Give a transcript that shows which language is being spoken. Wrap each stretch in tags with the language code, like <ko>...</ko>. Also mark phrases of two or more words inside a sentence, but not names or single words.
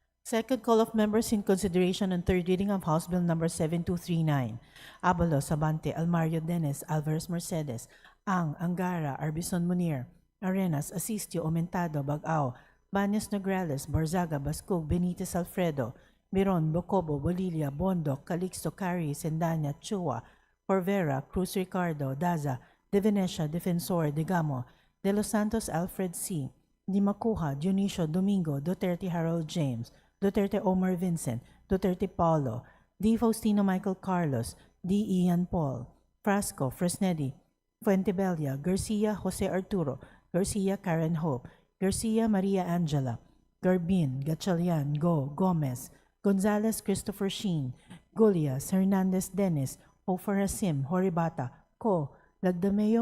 <en>Second call of members in consideration and third reading of House Bill number 7239. Abalos, Abante, Almario Dennis, Alvarez Mercedes, Ang, Angara, Arbison Munir, Arenas, Asistio, Aumentado, Bagao, Banyas Nograles, Barzaga, Bascog, Benitez Alfredo, Miron, Bocobo, Bolilia, Bondo, Calixto, Cari, Sendanya, Chua, Corvera, Cruz Ricardo, Daza, De Venecia, Defensor, Digamo, De Los Santos, Alfred C., Di Macuja, Dionisio Domingo, Duterte Harold James, Duterte Omar Vincent, Duterte Paulo, D. Faustino Michael Carlos, D. Ian Paul, Frasco, Fresnedi, Fuentebella, Garcia Jose Arturo, Garcia Karen Hope, Garcia Maria Angela, Garbin, Gatchalian, Go, Gomez, Gonzalez Christopher Sheen, Gullias, Hernandez Dennis, Ofer Hasim, Horibata, Co, Lagdameo</en>